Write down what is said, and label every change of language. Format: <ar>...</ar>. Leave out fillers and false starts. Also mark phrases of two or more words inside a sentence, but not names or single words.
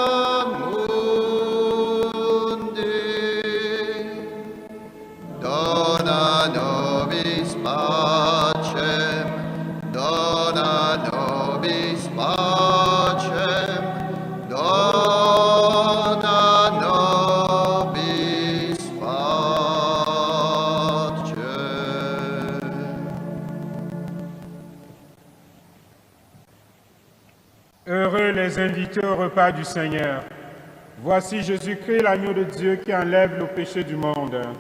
<la>mundi, dona nobis pacem, dona nobis pacem, dona nobis pacem.</la> <fr>Heureux les invités au repas du Seigneur. Voici Jésus-Christ, l'agneau de Dieu qui enlève le péché du monde.</fr>